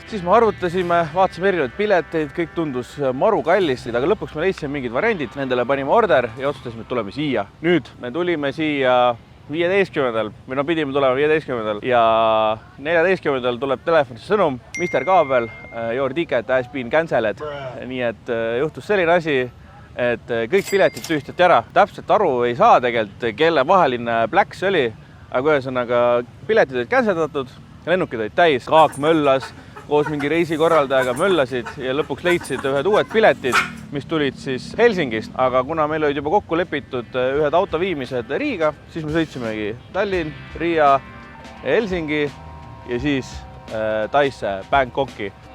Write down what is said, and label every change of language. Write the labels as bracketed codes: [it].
[et] Siis me arvutasime, vaatasime erinevaid pileteid, kõik tundus maru kallis, aga lõpuks me leidsime mingid variandid, nendele panime order ja otsustasime, et tuleme siia. Nüüd me tulime siia 15. või no pidime tulema 15. ja 14. tuleb telefonisse sõnum, Mr. [en] Kaabel, your ticket has been cancelled. [et] Nii et juhtus selline asi, et kõik piletid tühistati ära. Täpselt aru ei saa tegelikult, kelle vaheline pläks oli, aga ühesõnaga piletid olid canceldatud, lennukid olid täis, Kaak möllas, koos mingi reisikorraldajaga möllasid ja lõpuks leidsid ühed uued piletid, mis tulid siis Helsingist, aga kuna meil olid juba kokku lepitud ühed auto viimised Riiga, siis me sõitsimegi Tallinn, Riia, Helsingi ja siis Taisse, Bangkoki.